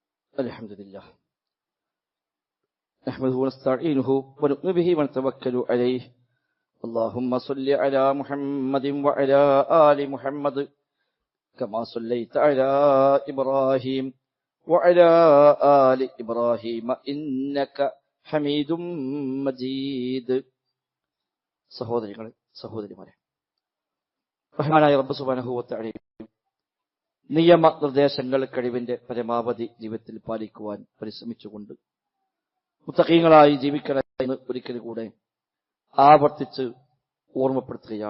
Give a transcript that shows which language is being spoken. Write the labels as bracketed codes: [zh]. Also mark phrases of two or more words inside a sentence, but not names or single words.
[ar] الحمد لله نحمده ونستعينه ونؤمن به ونتوكل عليه اللهم صل على محمد وعلى آل محمد كما صليت على إبراهيم وعلى آل إبراهيم إنك حميد مجيد. [ml] സഹോദരികളെ സഹോദരിമാരെ, റഹ്മാനായ റബ്ബ് [ar] سبحانه وتعالى [ml] നിയമ നിർദ്ദേശങ്ങൾ കഴിവിന്റെ പരമാവധി ജീവിതത്തിൽ പാലിക്കുവാൻ പരിശ്രമിച്ചുകൊണ്ട് മുത്തഖീങ്ങളായി ജീവിക്കണമെന്ന് ഒരിക്കൽ കൂടെ ആവർത്തിച്ച് ഓർമ്മപ്പെടുത്തുകയാണ്.